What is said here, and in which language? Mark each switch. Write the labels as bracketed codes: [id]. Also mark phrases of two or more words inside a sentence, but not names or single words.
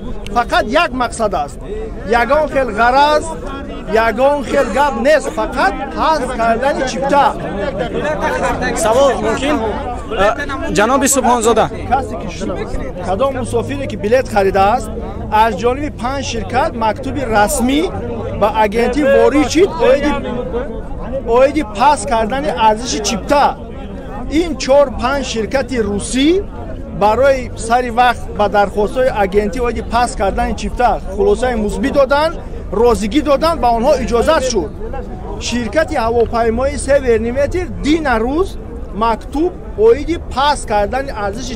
[fa] فقط یک مقصد است، یگان خیل غرض، یگان خیل گپ نیست، فقط حذف کردن چیپتا. سوال ممکن جناب سبحان زاده کسی که کدام مسافری که بلیط خریده است از جانب 5 شرکت مکتوب رسمی [tg] ба агентӣ ворид шид оиди пас кардани арзиши чипта ин 4-5 ширкати русӣ барои сари вақт ба дархостҳои агентӣ оиди пас кардани чипта хулосаи мусбит доданд розигӣ доданд ба онҳо иҷозат шуд ширкати ҳавопаймои Северниметр дина рӯз мактуб оиди пас кардани арзиши